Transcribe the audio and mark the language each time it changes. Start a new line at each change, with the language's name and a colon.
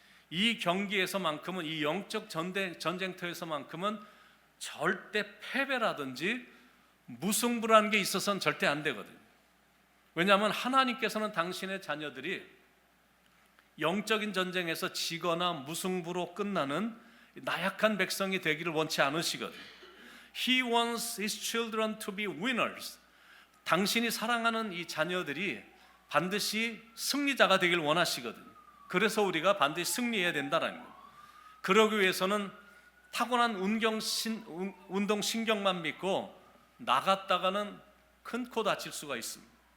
Korean: 이 경기에서만큼은, 이 영적 전쟁터에서만큼은 절대 패배라든지 무승부라는 게 있어서는 절대 안 되거든요. 왜냐하면 하나님께서는 당신의 자녀들이 영적인 전쟁에서 지거나 무승부로 끝나는 나약한 백성이 되기를 원치 않으시거든요.
English: He wants his children to be winners.
Korean: 당신이 사랑하는 이 자녀들이 반드시 승리자가 되길 원하시거든요. 그래서 우리가 반드시 승리해야 된다는 거예요. 그러기 위해서는 타고난 운동신경만 믿고 나갔다가는 큰 코 다칠 수가 있습니다.